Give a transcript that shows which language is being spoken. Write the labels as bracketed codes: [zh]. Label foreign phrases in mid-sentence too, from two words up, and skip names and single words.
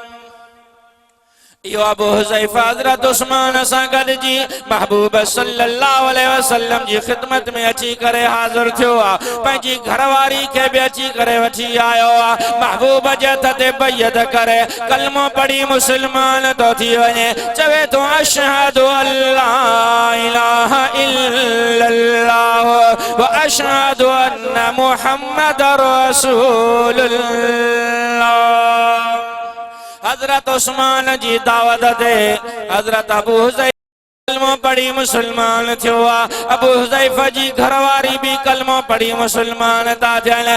[sd] यो अबू हुज़ैफा हज़रत उस्मान सां गॾु जी महबूब [ar] صلى الله عليه وسلم [sd] जी ख़िदमत में अची करे हाज़िर थियो आहे। पंहिंजी घरवारी खे बि अची करे वठी आयो आहे। महबूब जे हथ ते बैअत करे कलमो पढ़ी मुसलमान तो थी वञे। चवे तो [ar] أشهد أن لا إله إلا الله وأشهد أن محمدا رسول الله. [sd] हज़रत उस्मान जी दावत ते हज़रत अबू हुज़ैफा कलमो पढ़ी मुसलमान थियो आहे। अबू हुज़ैफा जी घरवारी भी कलमो पढ़ी मुसलमान था थियनि।